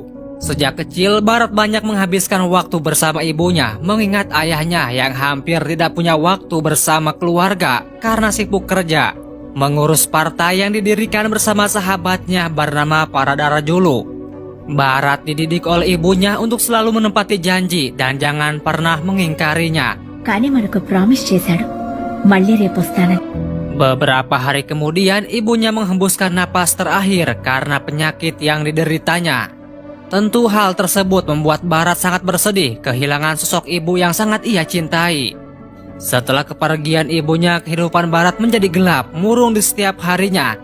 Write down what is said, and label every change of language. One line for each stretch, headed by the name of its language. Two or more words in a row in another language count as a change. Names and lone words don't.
Indonesian: Sejak kecil, Bharat banyak menghabiskan waktu bersama ibunya, mengingat ayahnya yang hampir tidak punya waktu bersama keluarga karena sibuk kerja, mengurus partai yang didirikan bersama sahabatnya bernama Paradara-Julu. Bharat dididik oleh ibunya untuk selalu menepati janji dan jangan pernah mengingkarinya.
Telugu: కానీ మనకు ప్రామిస్ చేశాడు మళ్ళీ రేపు వస్తానని.
Indonesian: Beberapa hari kemudian, ibunya menghembuskan napas terakhir karena penyakit yang dideritanya. Tentu hal tersebut membuat Bharat sangat bersedih kehilangan sosok ibu yang sangat ia cintai. Setelah kepergian ibunya, kehidupan Bharat menjadi gelap, murung di setiap harinya.